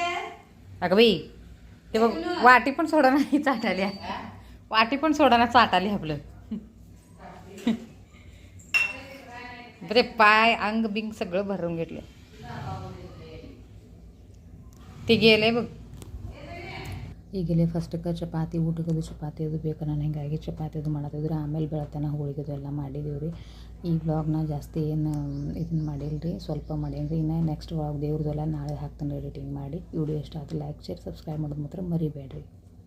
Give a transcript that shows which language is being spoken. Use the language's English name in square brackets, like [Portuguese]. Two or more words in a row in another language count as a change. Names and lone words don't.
[Marathi] अगं बाई ते बघ वाटी पण सोडा नाही चाटाली वाटी पण सोडा ना चाटाली आपलं ते पाय अंग बिंग सगळं भरून घेतलं ते गेले [Kannada] ಬಗ್ ಈಗಲೇ ಫಸ್ಟಕ್ಕೆ ಚಪಾತಿ ಊಟಕ್ಕದು ಚಪಾತಿ ಅದು ಬೇಕು ನಾನು ಹಿಂಗಾಗಿ ಚಪಾತಿ ಅದು ಮಾಡತ್ತಿದ್ರು ಆಮೇಲೆ ಬೆಳತನ ಹೋಳಿಗೆದು ಎಲ್ಲ ಮಾಡಿದ್ದೀವಿ ರೀ ಈ ವ್ಲಾಗ್ನ ಜಾಸ್ತಿ ಏನು ಇದನ್ನು ಮಾಡಿಲ್ಲ ರೀ ಸ್ವಲ್ಪ ಮಾಡೀನಿ ರೀ ಇನ್ನು [English] next vlog [Kannada] ದೇವ್ರದ್ದೆಲ್ಲ ನಾಳೆ ಹಾಕ್ತಾನೆ ಎಡಿಟಿಂಗ್ ಮಾಡಿ ವಿಡಿಯೋ ಇಷ್ಟ ಆದರೆ [English] like share subscribe [Kannada] ಮಾಡೋದು ಮಾತ್ರ ಮರಿಬೇಡ್ರಿ